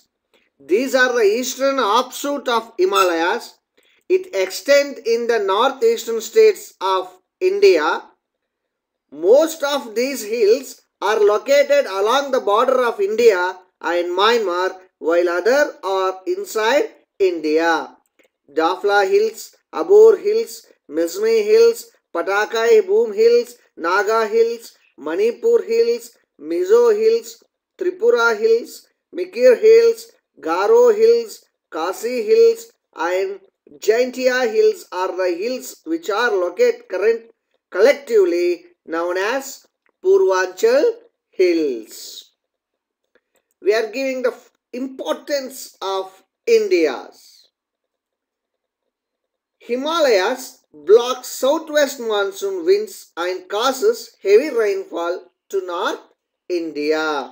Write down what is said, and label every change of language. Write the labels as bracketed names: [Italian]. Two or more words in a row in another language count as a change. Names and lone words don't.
[English] These are the eastern offshoot of Himalayas. It extends in the northeastern states of India. Most of these hills are located along the border of India and Myanmar, while others are inside India. Dafla Hills, Abor Hills, Mesmi Hills, Patakai Boom Hills, Naga Hills, Manipur Hills, Mizo Hills, Tripura Hills, Mikir Hills, Garo Hills, Kasi Hills and Jaintia Hills are the hills which are located collectively known as Purvanchal Hills. We are giving the importance of India's Himalayas block southwest monsoon winds and causes heavy rainfall to North India.